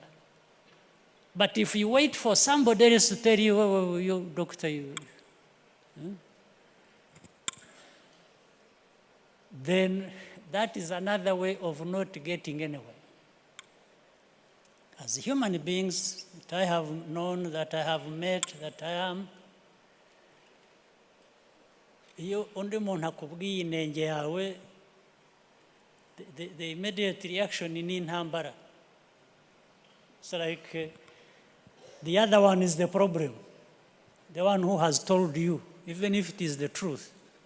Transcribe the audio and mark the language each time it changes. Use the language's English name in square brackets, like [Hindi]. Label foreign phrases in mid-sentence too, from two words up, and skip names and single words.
[English] But if you wait for somebody else to tell you, oh, you doctor, then that is another way of not getting anywhere. As human beings that I have known, that I have met, that I am, [Kinyarwanda] iyo undi muntu akubwiye inenge yawe, [English] the immediate reaction [Kinyarwanda] ni intambara. [English] It's like the other one is the problem, the one who has told you, even if it is the truth.